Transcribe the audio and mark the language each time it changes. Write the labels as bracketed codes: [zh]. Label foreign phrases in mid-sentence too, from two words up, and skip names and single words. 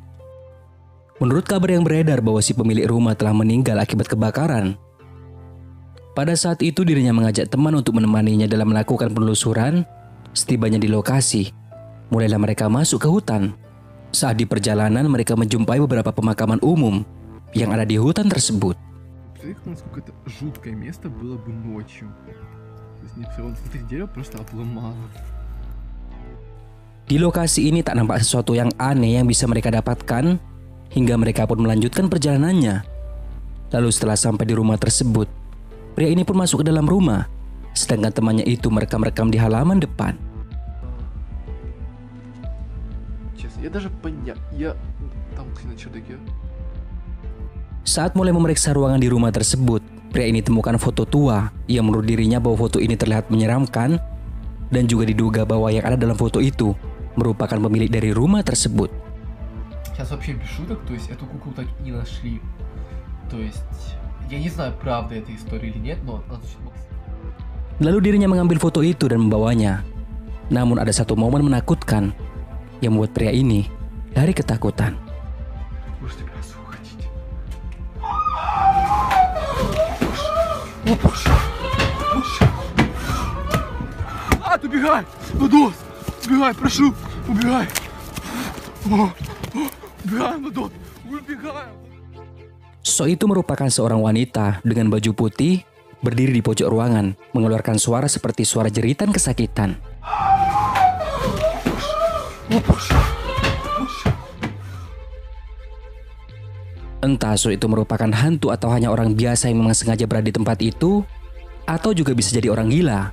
[id] Menurut kabar yang beredar bahwa si pemilik rumah telah meninggal akibat kebakaran. Pada saat itu dirinya mengajak teman untuk menemaninya dalam melakukan penelusuran. Setibanya di lokasi, mulailah mereka masuk ke hutan. Saat di perjalanan mereka menjumpai beberapa pemakaman umum yang ada di hutan tersebut. [ru] Представляете, насколько это жуткое место было бы ночью. То есть мне все вот это дерево просто обломало. [id] Di lokasi ini tak nampak sesuatu yang aneh yang bisa mereka dapatkan, hingga mereka pun melanjutkan perjalanannya. Lalu setelah sampai di rumah tersebut, pria ini pun masuk ke dalam rumah, sedangkan temannya itu merekam-rekam di halaman depan. [ru] Честно, я даже я там на чердаке. [id] Saat mulai memeriksa ruangan di rumah tersebut, pria ini temukan foto tua yang menurut dirinya bahwa foto ini terlihat menyeramkan, dan juga diduga bahwa yang ada dalam foto itu merupakan pemilik dari rumah tersebut. [ru] Сейчас вообще без шуток, то есть эту куклу так и не нашли. То есть я не знаю, правда эта история или нет, но [id] Lalu dirinya mengambil foto itu dan membawanya. Namun ada satu momen menakutkan yang membuat pria ini lari ketakutan. [ru] Убегай! Владос! Убегай, прошу! Убегай! Убегаем, Владос! Убегаем! [id] Sosok itu merupakan seorang wanita dengan baju putih berdiri di pojok ruangan, mengeluarkan suara seperti suara jeritan kesakitan. Entah sosok itu merupakan hantu atau hanya orang biasa yang memang sengaja berada di tempat itu, atau juga bisa jadi orang gila.